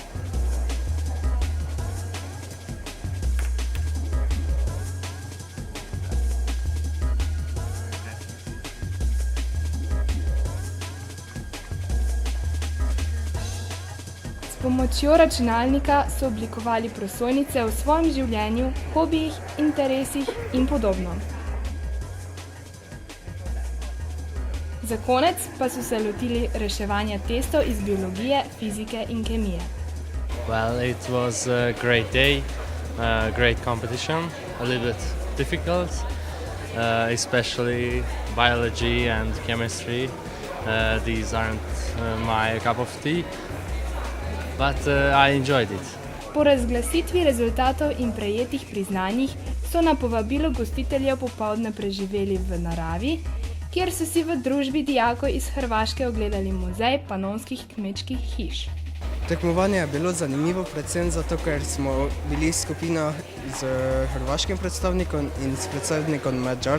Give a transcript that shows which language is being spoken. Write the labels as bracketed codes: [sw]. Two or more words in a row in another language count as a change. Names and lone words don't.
[sl] S pomočjo računalnika so oblikovali prosojnice o svojem življenju, hobijih, interesih in podobno. Za konec pa so se lotili reševanja testov iz biologije, fizike in kemije. [en] Well, it was a great day, a great competition, a little bit difficult, especially biology and chemistry. These aren't my cup of tea, but I enjoyed it. [sl] Po razglasitvi rezultatov in prejetih priznanjih so na povabilo gostiteljev popoldne preživeli v naravi, kjer so si v družbi dijakov iz Hrvaške ogledali muzej panonskih kmečkih hiš. Tekmovanje je bilo zanimivo, predvsem zato, ker smo bili skupina z hrvaškim predstavnikom in s predstavnikom Madžarske.